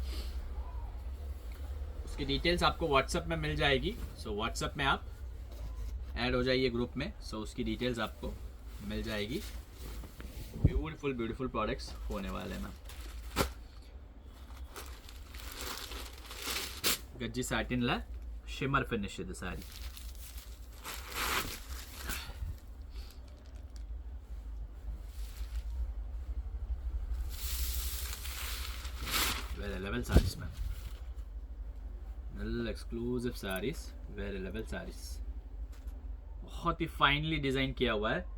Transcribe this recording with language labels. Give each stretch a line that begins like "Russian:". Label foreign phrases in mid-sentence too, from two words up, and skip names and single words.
Hindi: उसकी डिटेल्स आपको व्हाट्सएप में मिल जाएगी. सो व्हाट्सएप में आप ऐड हो जाइए ग्रुप में. सो उसकी डिटेल्स आपको मिल जाएगी.
English: beautiful products
Hindi: होने वाले हैं मैम.
Kannada: ಗಜ್ಜಿ ಸ್ಯಾಟಿನ್ ಲ
English: shimmer finish
Kannada: ಇದೆ ಸ್ಯಾರಿ.
English: vere level sarees
Hindi: मैम,
English: exclusive sarees, vere level sarees,
Hindi: बहुत ही
English: finely design
Hindi: किया हुआ है.